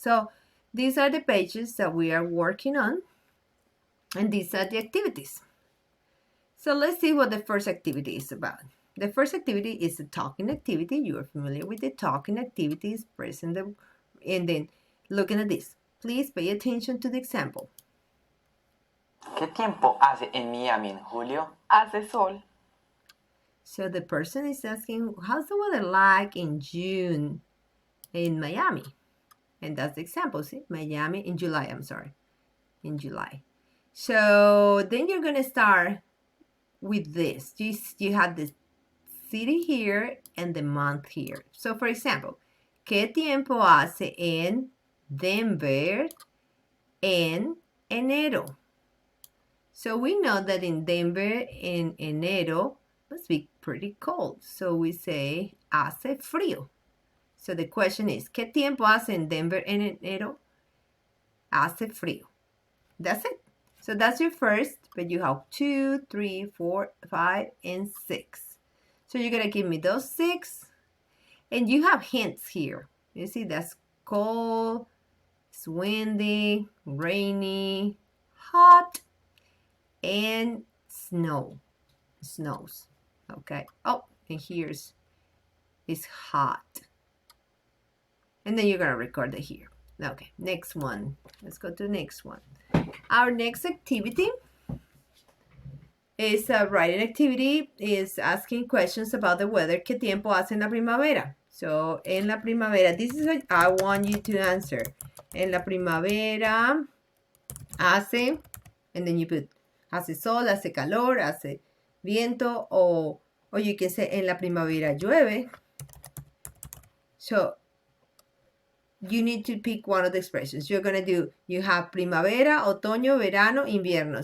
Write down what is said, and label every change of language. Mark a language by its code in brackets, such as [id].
[en] So these are the pages that we are working on, and these are the activities. So let's see what the first activity is about. The first activity is a talking activity. You are familiar with the talking activities, and then looking at this. Please pay attention to the example. [es] ¿Qué tiempo hace en Miami en julio? Hace sol. [en] So the person is asking, how's the weather like in June in Miami? And that's the example, see? Miami in July, in July. So then you're going to start with this. You have the city here and the month here. So for example, [es] ¿qué tiempo hace en Denver en enero? [en] So we know that in Denver in enero must be pretty cold. So we say [es] hace frío. [en] So the question is, [es] ¿qué tiempo hace en Denver en enero? Hace frío. [en] That's it. So that's your first, but you have 2, 3, 4, 5, and 6. So you're going to give me those 6. And you have hints here. You see, that's cold, it's windy, rainy, hot, and snows. Okay. Oh, and here's it's hot. And then you're gonna record it here. Okay, next one. Let's go to the next one. Our next activity is a writing activity, is asking questions about the weather. [es] ¿Qué tiempo hace en la primavera? [en] So, [es] en la primavera, [en] this is what I want you to answer. [es] En la primavera hace, [en] and then you put, [es] hace sol, hace calor, hace viento, [en] or you can say, [es] en la primavera llueve. [en] So, you need to pick one of the expressions. You're going to do, you have primavera, otoño, verano, invierno.